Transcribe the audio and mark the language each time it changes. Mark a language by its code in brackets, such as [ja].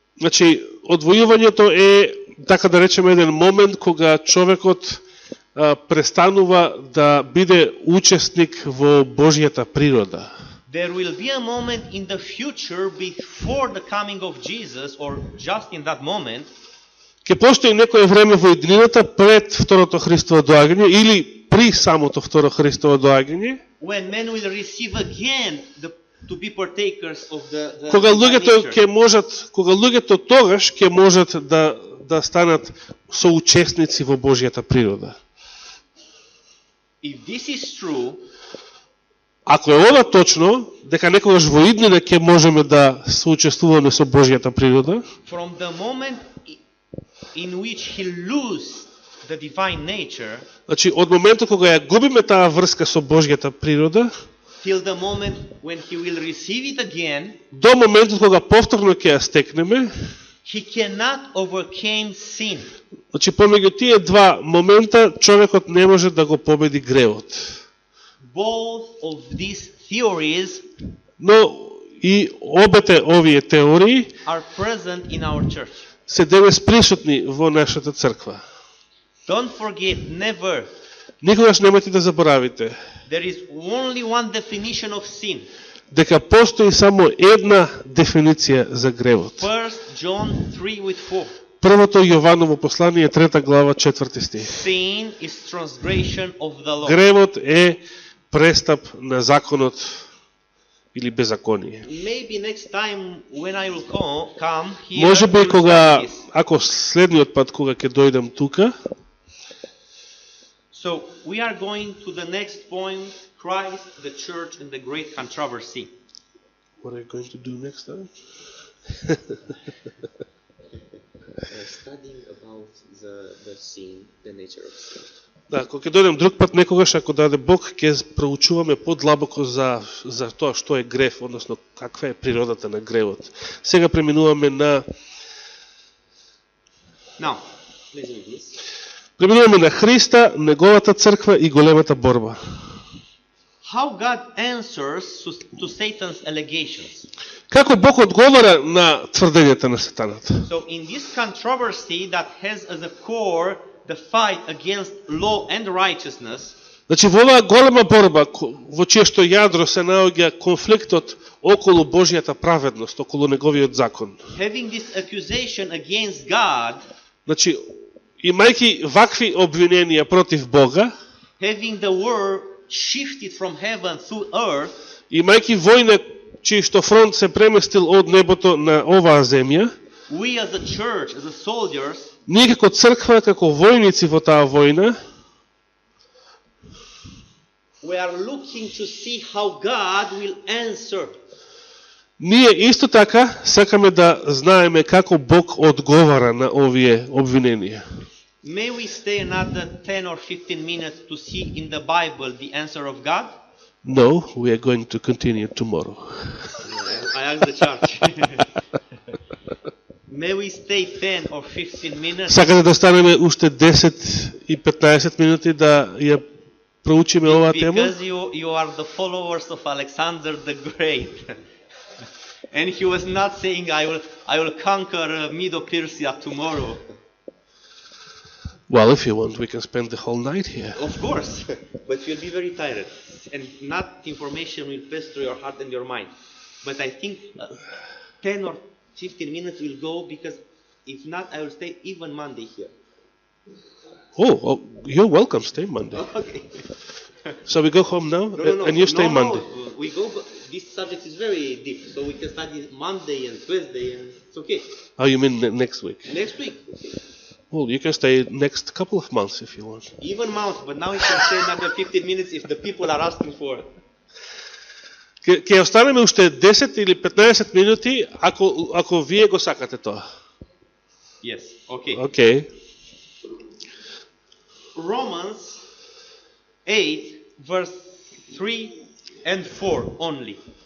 [mk] Значи, одвојувањето е, така да речеме, еден момент кога човекот престанува да биде учесник во Божјата природа. [en] There will be a moment in the future before the coming of Jesus, or just in that moment, [mk] Ке постои некое време во иднината пред второто Христово доаѓање или при самото второ Христово доаѓање, [en] when men will receive again to be partakers of the [mk] кога [en] divine [mk] луѓето [en] nature. [mk] ќе можат, кога луѓето тогаш ќе можат да станат соучесници во Божјата природа. [en] If this is true, [mk] Ако е ова точно, дека некогаш во иднина ќе можеме да соучествуваме со Божјата природа, [en] from the moment in which he loses the divine nature, [mk] значи од моментот кога ја губиме таа врска со Божјата природа, [en] till the moment when he will receive it again, [mk] до моментот кога повторно ќе ја стекнеме, [en] he cannot overcome sin. [mk] значи помеѓу тие два момента човекот не може да го победи гревот. [en] Both of these theories [mk] Но и обете овие теории [en] are present in our church. [mk] се денес присутни во нашата црква. [en] Don't forget, never. [mk] Никогаш немајте да заборавите [en] There is only one definition of sin. [mk] дека постои само една дефиниција за гревот. [en] 1 John 3:4. [mk] Првото Јованово послание, 3 глава, 4 стих. [en] Sin is transgression of the law. [mk] Гревот е престап на законот или беззаконие. [en] Maybe next time when I will come here, [mk] Може би [en] we will [mk] кога, [en] study this. [mk] ако следниот пат кога ќе дојдам тука, [en] So we are going to the next point: Christ, the church, and the great controversy. what are you going to do next time? Studying about the sin, the nature of sin. [mk] Да, кога ќе дојдем друг пат некогаш, ако даде Бог, ќе проучуваме подлабоко за тоа што е грев, односно каква е природата на гревот. Сега преминуваме на [en] Now, Listen to this. [mk] преминуваме на Христа, неговата црква и големата борба. [en] how God answers to Satan's allegations. [mk] Како Бог одговара на тврдењата на сатаната? [en] So in this controversy that has as a core the fight against law and righteousness, [mk] Значи, во оваа голема борба, во чие што јадро се наоѓа конфликтот околу Божјата праведност, околу неговиот закон. [en] having this accusation against God, [mk] Значи, имајќи вакви обвиненија против Бога, [en] having the war shifted from heaven through earth, [mk] имајќи војна чиј што фронт се преместил од небото на оваа земја, [en] we as a church, as a soldiers, [mk] ние како црква, како војници во таа војна, [en] we are looking to see how God will answer. [mk] ние исто така сакаме да знаеме како Бог одговара на овие обвиненија. [en] May we stay another 10 or 15 minutes to see in the Bible the answer of God? No, we are going to continue tomorrow. I asked the church. May we stay 10 or 15 minutes? [mk] Сакате да останеме уште 10 и 15 минути да ја проучиме оваа тема? [en] Because you are the followers of Alexander the Great. And he was not saying, I will conquer Medo-Persia tomorrow. Well, if you want, we can spend the whole night here. Of course, but you'll be very tired. And not information will pass through your heart and your mind. But I think 10 or 15 minutes will go, because if not, I will stay even Monday here. Oh, you're welcome. Stay Monday. Okay. So we go home now, No, and you stay Monday. No, we go. This subject is very deep, so we can study Monday and Tuesday, and it's okay. Oh, you mean next week? Next week, okay. Well, you can stay next couple of months if you want. Even months, but now we can stay another 15 minutes if the people are asking for it. [mk] Ќе останеме уште 10 или 15 минути ако вие го сакате тоа. [en] Yes, okay. Okay. Romans 8, verse 3 and 4 only.